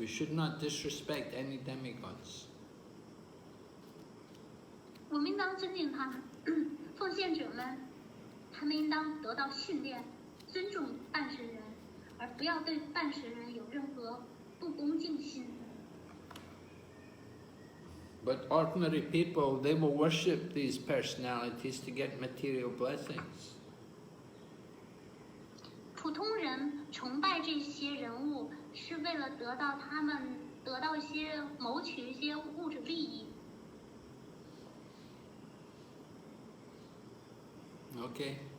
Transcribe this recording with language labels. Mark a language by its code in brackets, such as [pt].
[en] We should not disrespect any demigods. [zh] 我们应当尊敬他们，奉献者们，他们应当得到训练，尊重办事人，而不要对办事人有任何不恭敬心。 [en] But ordinary people, they will worship these personalities to get material blessings. [zh] 普通人崇拜这些人物，是为了得到一些谋取一些物质利益。 [en] Okay.